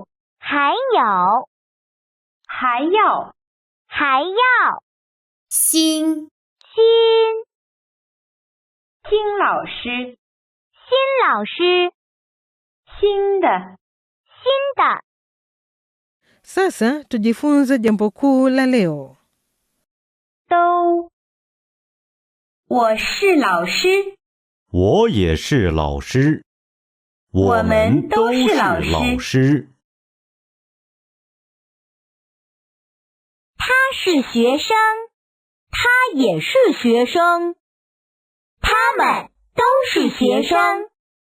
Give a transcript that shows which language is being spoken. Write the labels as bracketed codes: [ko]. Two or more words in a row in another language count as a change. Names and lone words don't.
[zh] 还有还要还要新新新老师新老师新的新的 [sw] Sasa tujifunze jambo kuu la leo. [zh] 都我是老师我也是老师，我们都是老师。老师。他是学生，他也是学生，他们都是学生。